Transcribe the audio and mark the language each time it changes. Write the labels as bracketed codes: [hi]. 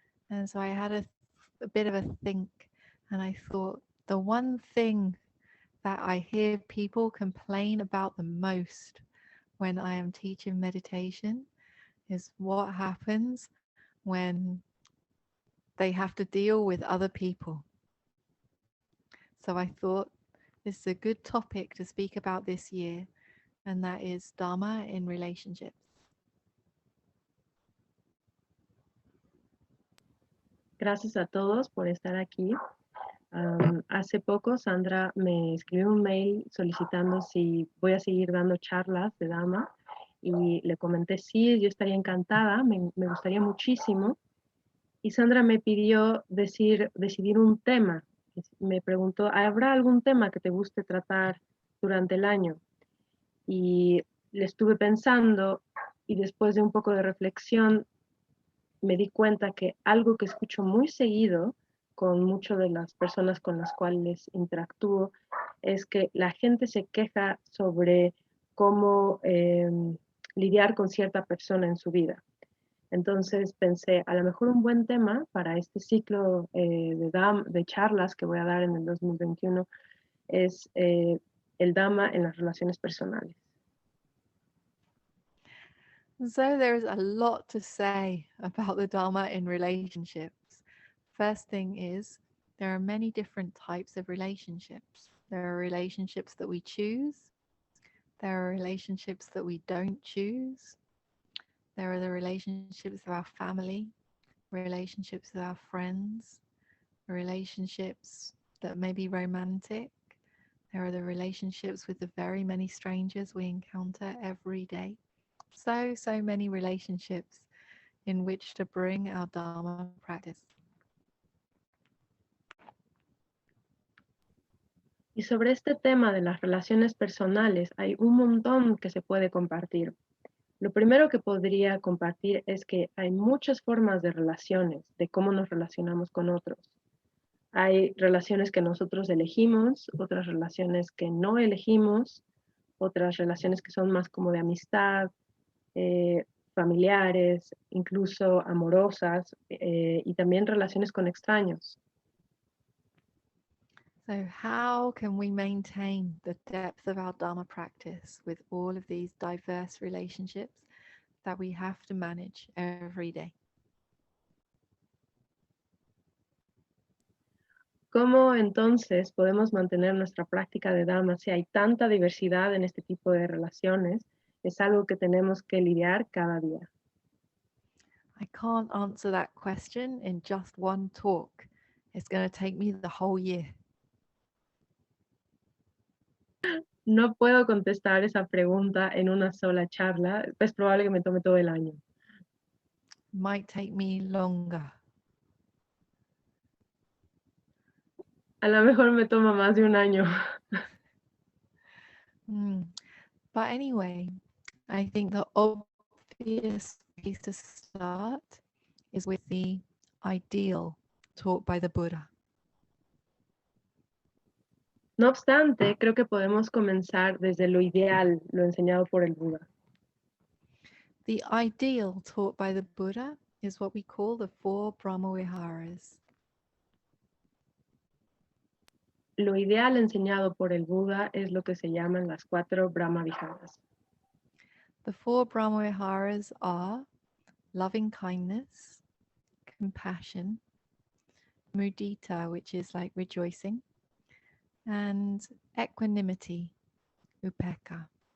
[en] And so I had a bit of a think, and I thought the one thing that I hear people complain about the most when I am teaching meditation is what happens when they have to deal with other people. So I thought this is a good topic to speak about this year, and that is Dhamma in relationships. [es] Gracias a todos por estar aquí. Hace poco Sandra me escribió un mail solicitando si voy a seguir dando charlas de Dhamma y le comenté sí, yo estaría encantada, me gustaría muchísimo. Y Sandra me pidió decidir un tema. Me preguntó, ¿habrá algún tema que te guste tratar durante el año? Y le estuve pensando y después de un poco de reflexión me di cuenta que algo que escucho muy seguido con muchas de las personas con las cuales interactúo es que la gente se queja sobre cómo lidiar con cierta persona en su vida. Entonces pensé, a lo mejor un buen tema para este ciclo de charlas que voy a dar en el 2021 es el Dhamma en las relaciones personales. [en] So there's a lot to say about the Dhamma in relationships. First thing is, there are many different types of relationships. There are relationships that we choose. There are relationships that we don't choose. There are the relationships of our family, relationships with our friends, relationships that may be romantic. There are the relationships with the very many strangers we encounter every day. So many relationships in which to bring our Dhamma practice. [es] Y sobre este tema de las relaciones personales hay un montón que se puede compartir. Lo primero que podría compartir es que hay muchas formas de relaciones, de cómo nos relacionamos con otros. Hay relaciones que nosotros elegimos, otras relaciones que no elegimos, otras relaciones que son más como de amistad, familiares, incluso amorosas, y también relaciones con extraños. [en] So how can we maintain the depth of our Dhamma practice with all of these diverse relationships that we have to manage every day? [es] ¿Cómo entonces podemos mantener nuestra práctica de Dhamma si hay tanta diversidad en este tipo de relaciones? Es algo que tenemos que lidiar cada día. [en] I can't answer that question in just one talk. It's going to take me the whole year. [es] No puedo contestar esa pregunta en una sola charla, es probable que me tome todo el año. [en] Might take me longer. [es] A lo mejor me toma más de un año. [en] But anyway, I think the obvious place to start is with the ideal taught by the Buddha. [es] No obstante, creo que podemos comenzar desde lo ideal, lo enseñado por el Buda. [en] The ideal taught by the Buddha is what we call the 4 Brahmavihārās. [es] Lo ideal enseñado por el Buda es lo que se llaman las 4 Brahmavihārās. [en] The 4 Brahmavihārās are loving kindness, compassion, mudita, which is like rejoicing, and equanimity, upekkha.